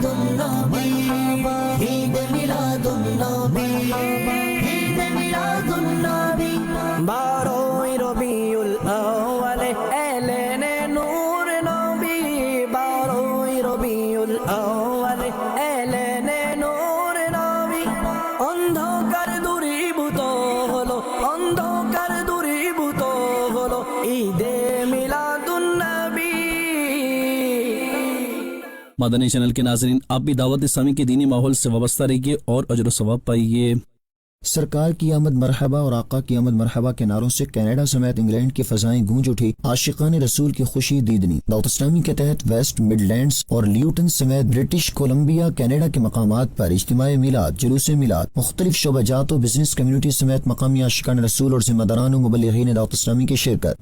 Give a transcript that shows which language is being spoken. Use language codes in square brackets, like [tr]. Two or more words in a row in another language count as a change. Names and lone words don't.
[ur] النبی، عید میلاد النبی، عید میلاد النبی، 12 ربیع الاول اعلان نور نبی، 12 ربیع الاول اعلان نور نبی، [bn] অন্ধকার দূরীভূত হলো, অন্ধকার দূরীভূত হলো ঈদে মিলাদুন্নবী। [ur] مدنی چینل کے ناظرین، آپ بھی دعوت اسلامی کے دینی ماحول سے وابستہ رہیے اور اجر و ثواب پائیے۔ سرکار کی آمد مرحبا اور آقا کی آمد مرحبا کے نعروں سے کینیڈا سمیت انگلینڈ کی فضائیں گونج اٹھی۔ عاشقان رسول کی خوشی دیدنی۔ دعوت اسلامی کے تحت ویسٹ مڈ لینڈز اور لیوٹن سمیت برٹش کولمبیا کینیڈا کے مقامات پر اجتماعی میلاد، جلوس میلاد، مختلف شعبہ جات و بزنس کمیونٹی سمیت مقامی عاشقان رسول اور ذمہ داران و مبلغین دعوت اسلامی کی شرکت۔